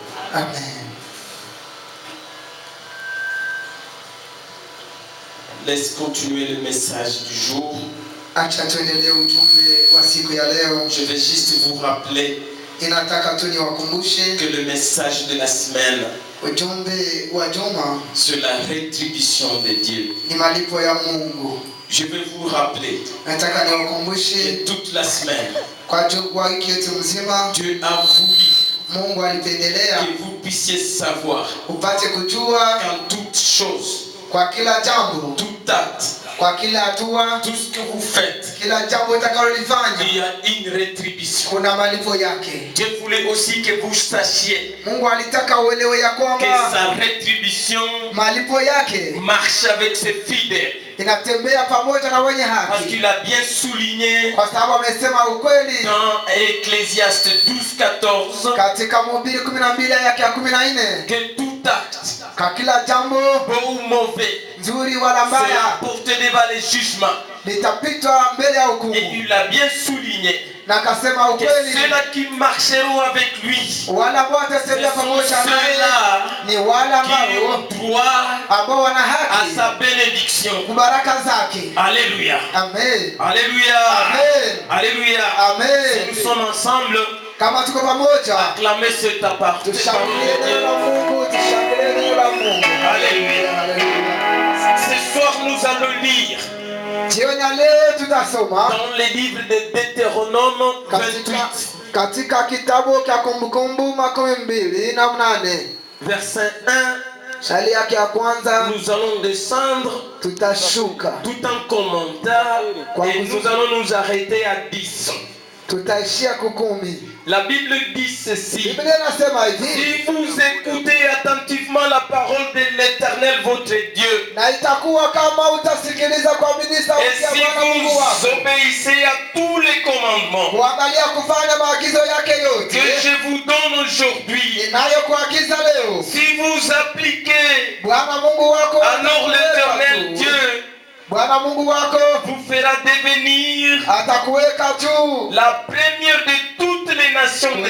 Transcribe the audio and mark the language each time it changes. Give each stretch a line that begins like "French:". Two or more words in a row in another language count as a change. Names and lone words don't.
French: Amen. Laisse continuer le message du jour.
Swahili: Acha tuendelee ujumbe wa siku ya leo.
French: Je vais juste vous rappeler
Swahili: Ninataka tu niwakumbushe
French: que le message de la semaine
Swahili: ujumbe wa juma
French: sur la rétribution de Dieu.
Swahili: ni malipo ya Mungu.
French: Je vais vous rappeler
Swahili: Nataka niwakumbushe
French: que toute la semaine,
Swahili: kwa wiki yote mzima
French: Dieu a voulu
Swahili: Mungu alipendelea
French: que vous puissiez savoir
Swahili: upate kujua
French: qu'en toute chose,
Swahili: kwa kila jambo,
French: tout acte,
Swahili: kwa kila hatua,
French: tout ce que vous faites,
Swahili: kila jambo utakalolifanya
French: il y a une rétribution.
Swahili: kuna malipo yake.
French: Dieu voulait aussi que vous sachiez
Swahili: Mungu alitaka uelewe ya
French: que
Swahili: kwamba
French: sa rétribution
Swahili: malipo yake
French: marche avec ses fidèles.
Swahili: inatembea pamoja na wenye
French: Parce
Swahili: haki,
French: qu'il a bien souligné
Swahili: kwa sababu amesema ukweli
French: dans Ecclésiaste 12:14
Swahili: katika Mhubiri 12 yake ya 14,
French: que tout acte,
Swahili: kwa kila jambo
French: bon ou mauvais,
Swahili: nzuri wala sera mbaya
French: porté devant les jugements.
Swahili: litapitwa mbele ya
French: Et
Swahili: hukumu,
French: il a bien souligné
Swahili: na akasema
French: que
Swahili: ukweli
French: ceux-là qui marcheront avec lui,
Swahili: wale ambao
French: ce
Swahili: watatembea
French: sont
Swahili: pamoja naye
French: ceux-là
Swahili: ni wale
French: qui
Swahili: ambao
French: ont droit
Swahili: ambao wana
French: à
Swahili: haki
French: sa bénédiction.
Swahili: kubaraka zake.
French: Alléluia. Amen. Alléluia. Amen. Alléluia. Amen. Si nous sommes ensemble,
Swahili: Kama tuko pamoja,
French: acclamez cet appartement.
Swahili: tushangilie neno la Mungu, tushangilie neno la Mungu.
French: Alléluia.
Swahili: Haleluya.
French: Ce soir, nous allons lire
Swahili: Jioni ya leo tutasoma
French: dans les livres de Deutéronome 28,
Swahili: katika kitabu cha Kumbukumbu 28,
French: verset 1.
Swahili: shali yake ya kwanza
French: Nous allons descendre
Swahili: tutashuka,
French: tout en commentaire et nous allons nous arrêter à 10.
Swahili: tutaishia 10.
French: La Bible dit ceci.
Swahili: Biblia inasema hivi,
French: Si vous écoutez attentivement la parole de l'Éternel votre Dieu,
Swahili: na itakuwa kama utasikiliza kwa bidii
French: et
Swahili: sauti ya
French: si
Swahili: Bwana Mungu
French: vous
Swahili: wako,
French: obéissez à tous les commandements
Swahili: kuangalia kufanya maagizo yake
French: que
Swahili: yote
French: je vous donne aujourd'hui,
Swahili: inayokuagiza leo,
French: si vous appliquez,
Swahili: Bwana Mungu wako
French: alors l'Éternel
Swahili: atakuweka tu.
French: Dieu
Swahili: Bwana Mungu wako
French: vous fera devenir
Swahili: atakuweka tu
French: la première de toutes les nations de la